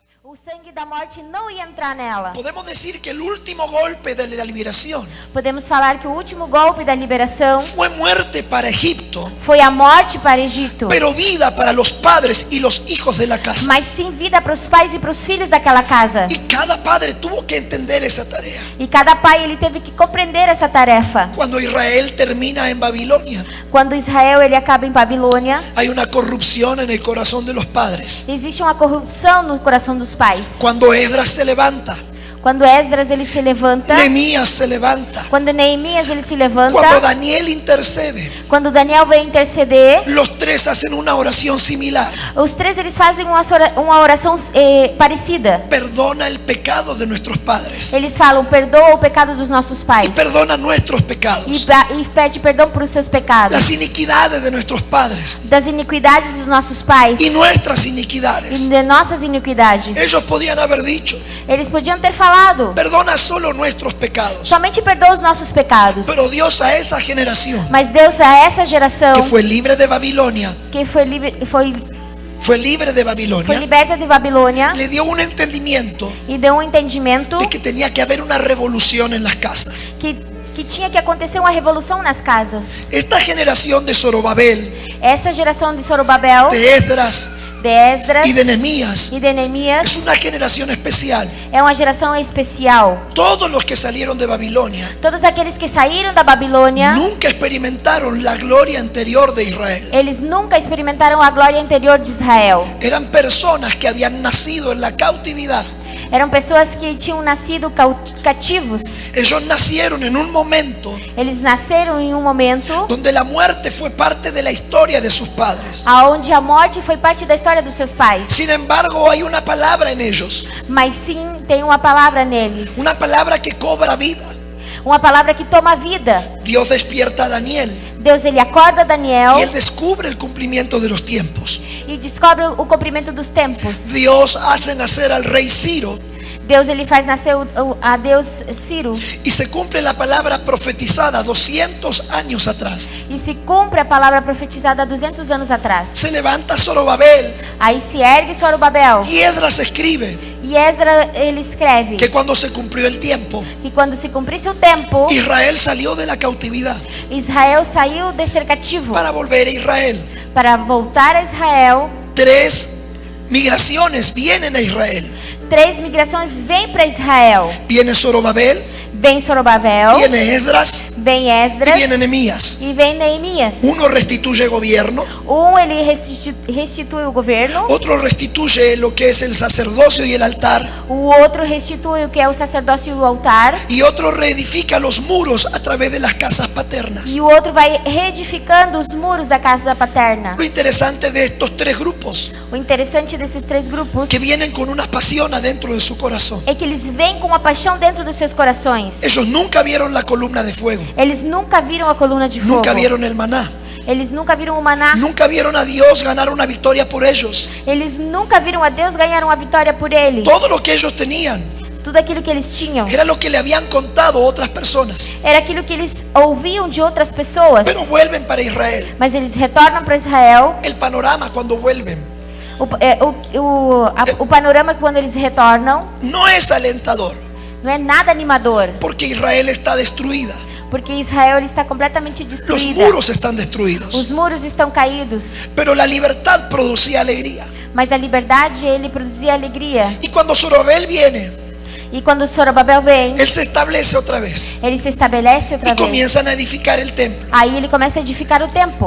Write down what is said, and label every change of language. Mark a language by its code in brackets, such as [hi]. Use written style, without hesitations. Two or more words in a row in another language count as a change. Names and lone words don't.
[pt] O sangue da morte não ia entrar nela. [es] Podemos decir que el último golpe de la liberación [pt] Podemos falar que o último golpe da liberação [es] fue muerte para Egipto, [pt] foi a morte para Egito, [es] pero vida para los padres y los hijos de la casa. [pt] mas sim vida para os pais e para os filhos daquela casa. [es] Y cada padre tuvo que entender esa tarea. [pt] E cada pai ele teve que compreender essa tarefa. [es] Cuando Israel termina en Babilonia, [pt] Quando Israel ele acaba em Babilônia, [es] hay una corrupción en el corazón de los padres. [pt] existe uma corrupção no coração dos pais. [es] Cuando Esdras se levanta, [pt] Quando Esdras ele se levanta, [es] Nehemías se levanta, [pt] quando Neemias ele se levanta, [es] cuando Daniel intercede, [pt] quando Daniel vem interceder, [es] los tres hacen una oración similar. [pt] os três eles fazem uma oração parecida. [es] Perdona el pecado de nuestros padres [pt] Eles falam: perdoa o pecado dos nossos [es] y [pt] pais [es] perdona nuestros [pt] e [es] pecados, [pt] pede perdão por os seus pecados, [es] las iniquidades de nuestros padres [pt] das iniquidades dos nossos pais [es] y nuestras [pt] e [es] iniquidades. [pt] de nossas iniquidades. [es] Ellos podían haber dicho, [pt] Eles podiam ter falado: [es] perdona solo nuestros pecados. [pt] somente perdoa os nossos pecados. [es] Pero Dios a esa generación [pt] Mas Deus a essa geração [es] que fue libre de Babilonia, [pt] que foi [es] libre de Babilonia, [pt] liberta de Babilônia [es] le dio un entendimiento [pt] e deu um entendimento [es] de que tenía que haber una revolución en las casas. [pt] que tinha que acontecer uma revolução nas casas. [es] Esta generación de Zorobabel, [pt] Essa geração de Zorobabel, [es] de Esdras [pt] de Esdras [es] y de Nehemías [pt] e de Neemias [es] es una generación especial. [pt] é uma geração especial. [es] Todos los que salieron de Babilonia [pt] Todos aqueles que saíram da Babilônia, [es] nunca experimentaron la gloria anterior de Israel. [pt] eles nunca experimentaram a glória interior de Israel. [es] Eran personas que habían nacido en la cautividad. [pt] Eram pessoas que tinham nascido cativos. [es] Ellos nacieron en un momento [pt] Eles nasceram em um momento [es] donde la muerte fue parte de la historia de sus padres. [pt] aonde a morte foi parte da história dos seus pais. [es] Sin embargo, hay una palabra en ellos, [pt] Mas sim tem uma palavra neles, [es] una palabra que cobra vida. [pt] uma palavra que toma vida. [es] Dios despierta a Daniel [pt] Deus ele acorda Daniel [es] y él descubre el cumplimiento de los tiempos. [pt] e descobre o cumprimento dos tempos. [es] Dios hace nacer al rey Ciro [pt] Deus ele faz nascer a Deus Ciro [es] y se cumple la palabra profetizada 200 años atrás. [pt] e se cumpre a palavra profetizada há 200 anos atrás. [es] Se levanta Zorobabel [pt] Aí se ergue Zorobabel [es] y Esdras escribe [pt] e Esdras ele escreve [es] que cuando se cumplió el tiempo, [pt] que quando se cumprisse o tempo, [es] Israel salió de la cautividad [pt] Israel saiu de ser cativo [es] para volver a Israel. [pt] para voltar a Israel. [es] 3 migraciones vienen a Israel. [pt] 3 migrações vêm para Israel. [es] Viene Zorobabel, [pt] Vem Zorobabel, [es] viene Esdras [pt] vem [es] y [pt] Esdras [es] viene Nehemías. [pt] e vem Neemias. [es] Uno restituye gobierno, [pt] Ele restitui o governo, [es] otro restituye lo que es el sacerdocio y el altar, [pt] o outro restitui o que é o sacerdócio e o altar, [es] y otro reedifica los muros a través de las casas paternas. [pt] e o outro vai reedificando os muros da casa paterna. [es] Lo interesante de estos 3 grupos, [pt] O interessante desses 3 grupos [es] que vienen con una pasión adentro de su corazón. [pt] é que eles vêm com uma paixão dentro dos seus corações. [es] Ellos nunca vieron la columna de fuego, [pt] Eles nunca viram a coluna de fogo. [es] nunca vieron el maná, [pt] Eles nunca viram o maná. [es] nunca vieron a Dios ganar una victoria por ellos. [pt] Eles nunca viram a Deus ganhar uma vitória por eles. [es] Todo lo que ellos tenían [pt] Tudo aquilo que eles tinham [es] era lo que le habían contado otras personas. [pt] era aquilo que eles ouviam de outras pessoas. [es] Pero vuelven para Israel. [pt] Mas eles retornam para Israel. [es] El panorama cuando vuelven [pt] O panorama quando eles retornam [es] no es alentador, [pt] não é nada animador, [es] porque Israel está destruida. [pt] porque Israel ele está completamente [es] Los [pt] destruída. [es] muros están destruidos. [pt] Os muros estão caídos, [es] Pero la libertad producía alegría. [pt] mas a liberdade ele produzia alegria. [es] Y cuando Zorobabel viene, [pt] E quando Zorobabel vem, [es] él se establece otra vez [pt] ele se estabelece outra [es] y [pt] vez. [es] comienzan a edificar el templo. [pt] Aí ele começa a edificar o templo.